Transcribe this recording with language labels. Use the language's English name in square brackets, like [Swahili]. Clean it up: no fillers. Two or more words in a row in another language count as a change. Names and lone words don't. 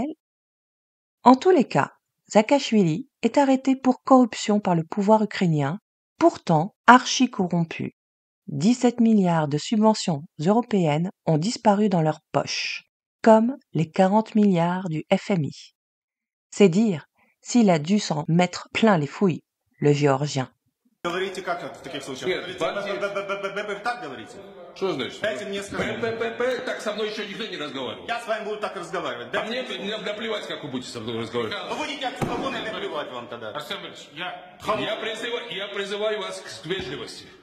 [French] En tous les cas, Saakashvili est arrêté pour corruption par le pouvoir ukrainien, pourtant archi-corrompu. 17 milliards de subventions européennes ont disparu dans leur poche, comme les 40 milliards du FMI. C'est dire s'il a dû s'en mettre plein les fouilles, le Géorgien. [Russian] Говорите, как в таких случаях? Так говорите? Что значит? Дайте мне сказать. ППП, так со мной еще никто не разговаривал. Я с вами буду так разговаривать. А мне наплевать, как вы будете со мной разговаривать. Вы будете от свободы наплевать вам тогда. Арсен Борисович, я призываю вас к вежливости.